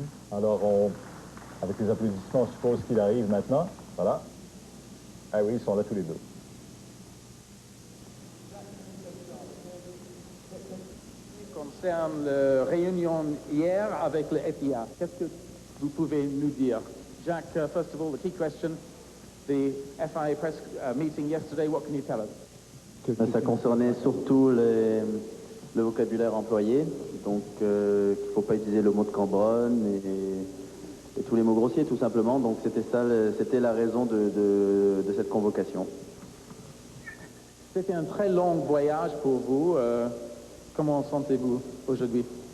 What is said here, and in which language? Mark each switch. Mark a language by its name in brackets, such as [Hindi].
[French] Alors, avec les applaudissements, on suppose qu'il arrive maintenant. Voilà. Ah oui, ils sont là tous les deux. Concerne la réunion hier avec le FIA, qu'est-ce que vous pouvez nous dire? [English] Jack, first of all, the key question, the FIA press meeting yesterday, what can you tell us? [French] Ça concernait surtout le vocabulaire employé, donc qu'il ne faut pas utiliser le mot de Cambronne et tous les mots grossiers tout simplement, donc c'était la raison de cette convocation. C'était un très long voyage pour vous. Comment sentez-vous aujourd'hui?